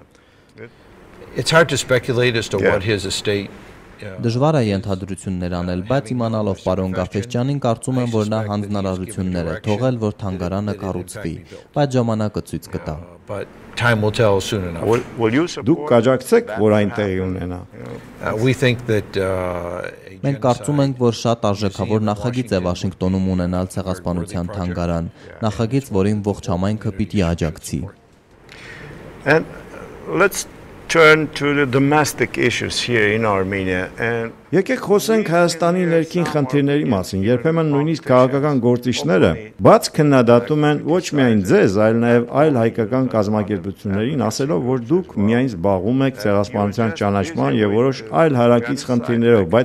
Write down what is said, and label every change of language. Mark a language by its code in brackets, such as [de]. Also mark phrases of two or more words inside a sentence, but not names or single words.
[hy] Դժվար է ենթադրություններ անել, բայց իմանալով պարոն Գաֆեսճյանին կարծում եմ, որ նա հանձնարարություններ է թողել, որ թանգարանը կառուցվի, բայց ժամանակը ցույց կտա։ Դուք կաջակցեք, որ այն տեղի ունենա։ Մենք կարծում ենք, որ շատ արժեքավոր նախագիծ է Վաշինգտոնում ունենալ ցեղասպանության թանգարան, նախագիծ, որին ողջ համայնքը պիտի աջակցի։ [en] Turn to the domestic issues here in Armenia and [hy] Եկեք խոսենք Հայաստանի ներքին խնդիրների մասին։ Երբեմն նույնիսկ քաղաքական գործիչները բաց քննադատում են ոչ միայն ձեզ, այլ նաև այլ հայկական կազմակերպություններին, ասելով, որ դուք միայն զբաղվում եք ցեղասպանության ճանաչման եւ որոշ այլ հարակից խնդիրներով, բայց